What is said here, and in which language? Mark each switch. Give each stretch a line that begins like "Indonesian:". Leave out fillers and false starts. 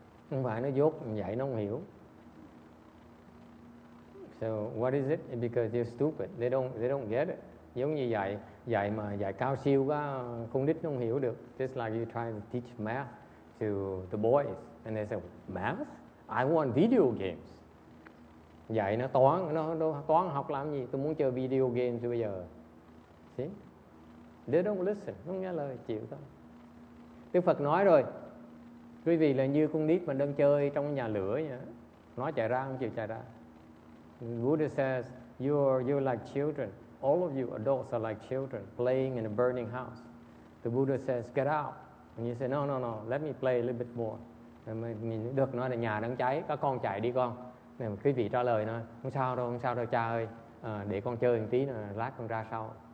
Vietnamese: Không phải nó dốt, dạy nó không hiểu.
English: So what is it? Because they're stupid. They don't get it.
Vietnamese: Giống như dạy cao siêu quá, con nít nó không hiểu được.
English: Just like you try to teach math to the boys, and they say, math? I want video games.
Vietnamese: Dạy nó toán học làm gì? Tôi muốn chơi video games bây giờ.
English: See? They don't listen,
Vietnamese: không nghe lời, chịu thôi. Đức Phật nói rồi, quý vị là như con nít mà đang chơi trong nhà lửa vậy. Nói chạy ra không chịu chạy ra.
English: Buddha says, you're like children. All of you adults are like children playing in a burning house. The Buddha says, get out. And you say, no, let me play a little bit more.
Vietnamese: Mình được nói là nhà đang cháy, các con chạy đi con. Này, quý vị trả lời nói, không sao đâu cha ơi, để con chơi một tí nữa, lát con ra sau.